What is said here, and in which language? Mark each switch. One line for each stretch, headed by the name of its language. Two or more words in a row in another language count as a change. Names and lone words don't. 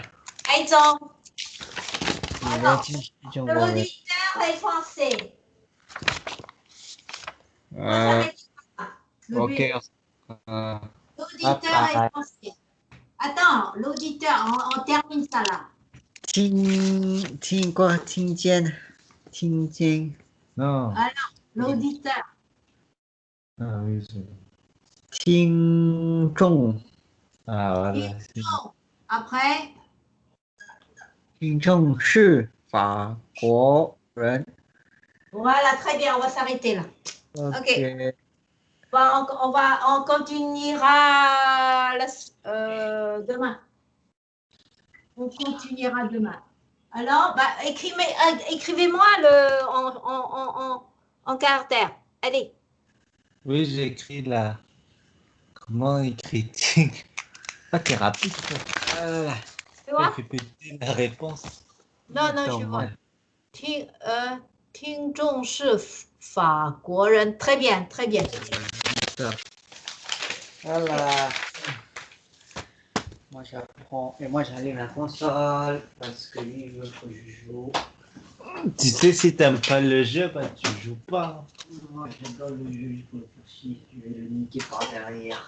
French: Attends, Alors, l'auditeur est français. Moi, j'arrête pas. Le ok. but. L'auditeur est français. Attends, l'auditeur, on termine ça là.
Chinese: 听过听见听见
French: Non. Alors, l'auditeur. Ah oui, c'est...
Chinese: 听众
French: Ah voilà. c'est- Non. Après,
Chinese: 听众是法国人。
French: voilà, très bien, on va s'arrêter là. Ok. Bon, on continuera demain. On continuera demain. Alors, bah, écrivez-moi en caractère. Allez. Oui, j'ai écrit là. Comment écrit-il? Ah, t'es rapide, toi. Tu vois? Il fait péter la réponse. Non, je vois.
Chinese: 听众是法国人.
French: Très bien, très bien. Voilà. Moi j'apprends et moi j'allume la console parce que lui il veut que je joue. Tu sais, si t'aimes pas le jeu, bah tu joues pas. Moi j'adore le jeu, je peux le faire chier, je vais le niquer par derrière.